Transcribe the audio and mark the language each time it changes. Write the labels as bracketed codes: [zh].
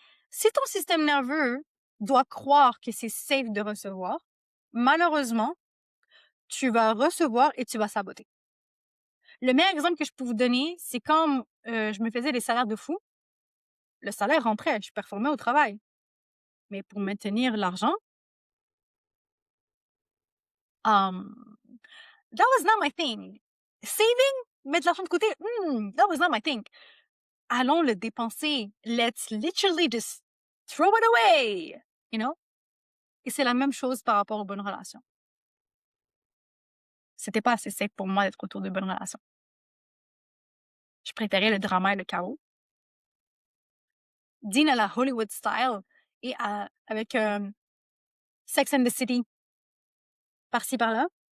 [fr] Si ton système nerveux doit croire que c'est safe de recevoir, malheureusement, tu vas recevoir et tu vas saboter. Le meilleur exemple que je peux vous donner, c'est quand je me faisais des salaires de fou. Le salaire rentrait, je performais au travail. Mais pour maintenir l'argent, [en] um, that was not my thing. [fr] Saving, mettre l'argent de côté, [en] that was not my thing. [fr] Allons le dépenser. [en] Let's literally just throw it away, you know? [fr] Et c'est la même chose par rapport aux bonnes relations. C'était pas assez safe pour moi d'être autour de bonnes relations. Je préférais le drama et le chaos. Dean à la Hollywood style et avec Sex and the City par-ci par-là.